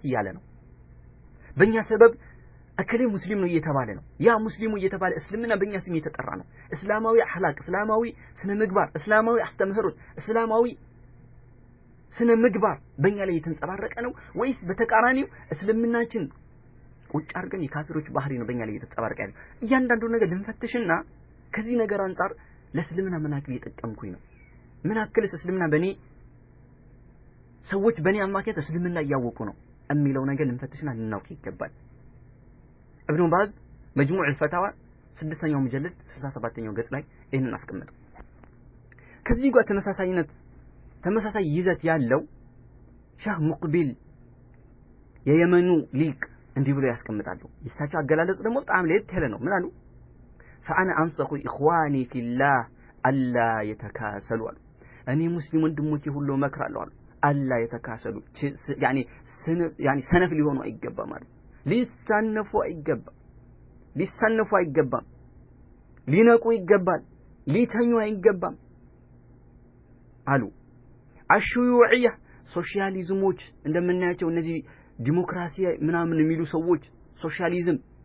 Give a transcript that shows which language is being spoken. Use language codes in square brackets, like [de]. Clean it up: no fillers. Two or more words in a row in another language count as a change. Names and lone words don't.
[am] ያለ ነው በእኛ ሰበብ አከለ ሙስሊም ነው እየተባለ ነው ያ ሙስሊሙ እየተባለ እስልምና በእኛ ስም እየተጠራ ነው እስላማዊ አህላቅ እስላማዊ ስነ ምግባር እስላማዊ አስተምህሮት እስላማዊ ስነ ምግባር በእኛ ላይ የተንጸባረቀ ነው ወይስ በተቃራኒው እስልምናችን ቁጭ አድርገን የካፊሮች ባህሪ ነው በእኛ ላይ የተንጸባረቀ ያለው እያንዳንዱ ነገር ልንፈትሽና ከዚህ ነገር አንፃር ለእስልምና ምን አክል እየጠቀምኩኝ ነው ምን አክልስ እስልምና በእኔ ሰዎች በእኔ አማካኝነት እስልምና እያወቁ ነው የሚለው ነገር ልንፈትሽና ልናውቅ ይገባል ابن باز مجموع الفتاوى 6ኛው مجلد 67ኛው ገጽ ላይ ይሄንን አስቀምጠው ከዚህ ጋር ተመሳሳይ ይዘት ያለው ሻህ ሙቅቢል የየመኑ ሊቅ እንዲህ ብሎ ያስቀምጣሉ ይሳቸው አገላለጽ ደግሞ በጣም ለየት ያለ ነው ምን አሉ [ar] فانا انصح اخواني في الله الا يتكاسلوا [am] እኔ ሙስሊም ወንድሞቼ ሁሉ መክራለሁ አሉ አላ የተካሰሉ يعني ሰነፍ ሊሆኑ አይገባም ማለት ሊሳነፉ አይገባም ሊነቁ ይገባል ሊተኙ አይገባም አሉ አሽዩዕያ ሶሻሊዝሞች እንደምናያቸው እነዚህ ዲሞክራሲ ምናምን የሚሉ ሰዎች ሶሻሊዝም